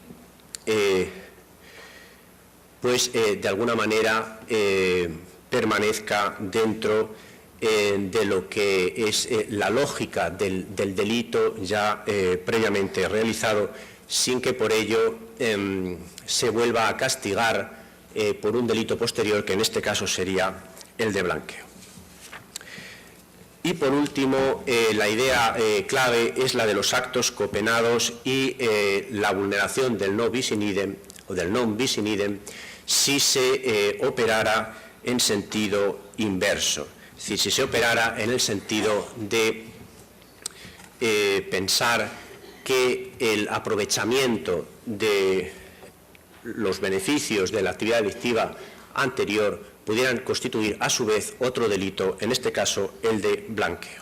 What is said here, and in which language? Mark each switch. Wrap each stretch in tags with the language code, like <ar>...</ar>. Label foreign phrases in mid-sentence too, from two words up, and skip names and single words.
<es>de alguna manera permanezca dentro de lo que es la lógica del delito ya previamente realizado, sin que por ello se vuelva a castigar por un delito posterior, que en este caso sería el de blanqueo. Y por último, la idea clave es la de los actos copenados y la vulneración del</es> <la>no bis in idem</la> <es>o del</es> <la>non bis in idem</la> <es>si se operara en sentido inverso, es decir, si se operara en el sentido de pensar que el aprovechamiento de los beneficios de la actividad delictiva anterior pudieran constituir a su vez otro delito, en este caso el de blanqueo.</es>